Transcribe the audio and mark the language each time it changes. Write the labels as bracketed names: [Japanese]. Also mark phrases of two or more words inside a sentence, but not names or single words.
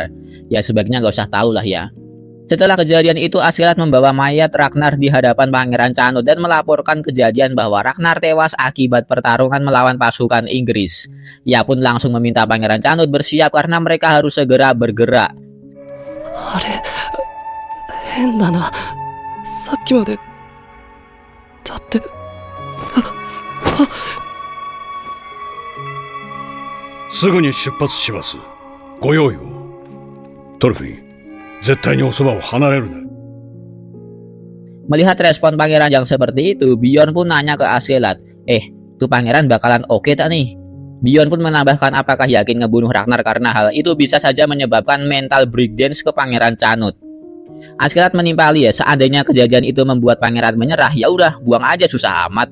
[Indonesian] Ya sebaiknya gak usah tahu lah ya. Setelah kejadian itu Askeladd membawa mayat Ragnar di hadapan Pangeran Canut dan melaporkan kejadian bahwa Ragnar tewas akibat pertarungan melawan pasukan Inggris. Ia pun langsung meminta Pangeran Canut bersiap karena mereka harus segera bergerak. [Japanese] あれ変だなさっきまでだってすぐに出発します。ご用意を。トルフィン、絶対におそばを離れるな。 [Indonesian] Melihat respon pangeran yang seperti itu, Bjorn pun nanya ke Askeladd, tuh pangeran bakalan oke tak nih? Bjorn pun menambahkan apakah yakin ngebunuh Ragnar karena hal itu bisa saja menyebabkan [English] mental breakdance [Indonesian] ke Pangeran Canut. Askeladd menimpali ya, seandainya kejadian itu membuat pangeran menyerah, ya udah buang aja susah amat.